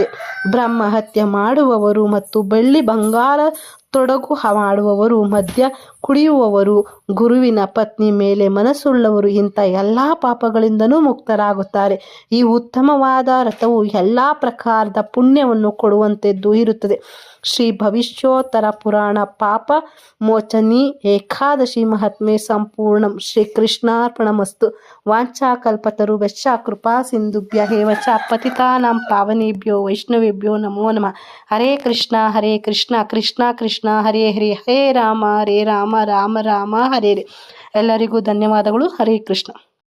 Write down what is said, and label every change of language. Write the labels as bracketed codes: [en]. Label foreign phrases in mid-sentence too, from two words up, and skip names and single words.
[kn] ಬ್ರಹ್ಮ ಹತ್ಯೆ ಮಾಡುವವರು ಮತ್ತು ಬೆಳ್ಳಿ ಬಂಗಾರ ತೊಡಗು ಮಾಡುವವರು, ಮದ್ಯ ಕುಡಿಯುವವರು, ಗುರುವಿನ ಪತ್ನಿ ಮೇಲೆ ಮನಸ್ಸುಳ್ಳವರು ಇಂಥ ಎಲ್ಲ ಪಾಪಗಳಿಂದನೂ ಮುಕ್ತರಾಗುತ್ತಾರೆ. ಈ ಉತ್ತಮವಾದ ವ್ರತವು ಎಲ್ಲ ಪ್ರಕಾರದ ಪುಣ್ಯವನ್ನು ಕೊಡುವಂತೆದ್ದು ಇರುತ್ತದೆ. ಶ್ರೀ ಭವಿಷ್ಯೋತ್ತರ ಪುರಾಣ ಪಾಪ ಮೋಚನಿ ಏಕಾದಶಿ ಮಹಾತ್ಮೆ ಸಂಪೂರ್ಣಂ. [sa] ಶ್ರೀ ಕೃಷ್ಣಾರ್ಪಣಮಸ್ತು. ವಾಂಛಾಕಲ್ಪತರುಭ್ಯಶ್ಚ ಕೃಪಾ ಸಿಂಧುಭ್ಯ ಏವ ಚ ಪತಿತಾನಾಂ ಪಾವನೇಭ್ಯೋ ವೈಷ್ಣವೇಭ್ಯೋ ನಮೋ ನಮಃ. ಹರೇ ಕೃಷ್ಣ ಕೃಷ್ಣ ಕೃಷ್ಣ ಹರೇ ಹರೇ, ಹರೇ ರಾಮ ರಾಮ ರಾಮ ಹರೇ ಹರೇ. [kn] ಎಲ್ಲರಿಗೂ ಧನ್ಯವಾದಗಳು. [sa] ಹರೇ ಕೃಷ್ಣ.